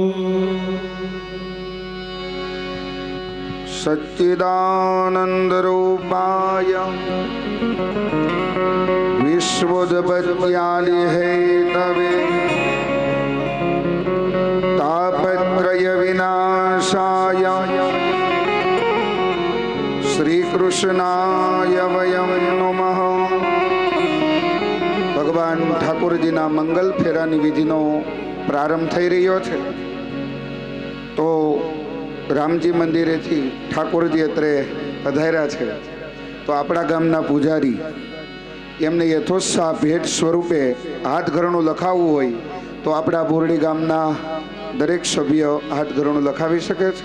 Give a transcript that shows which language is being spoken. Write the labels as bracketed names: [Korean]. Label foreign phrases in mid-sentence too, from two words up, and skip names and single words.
[Sanskrit] सच्चिदानंद रूपाय विश्वोत्पत्त्यादि हेतवे तापत्रय विनाशाय श्री कृष्णाय वयं नमः। [Gujarati] ભગવાન ઠાકુરજીના મંગલ ફેરાની વિધિનો પ્રારંભ થઈ રહ્યો છે। તો રામજી મંદિરેથી ઠાકોરજી અત્રે પધાર્યા છે। તો આપણા ગામના પૂજારી એમને યથોત્સાહ ભેટ સ્વરૂપે હાથ ઘરણું લખાવવું હોય તો આપણા બોરડી ગામના દરેક સભ્ય હાથ ઘરણું લખાવી શકે છે।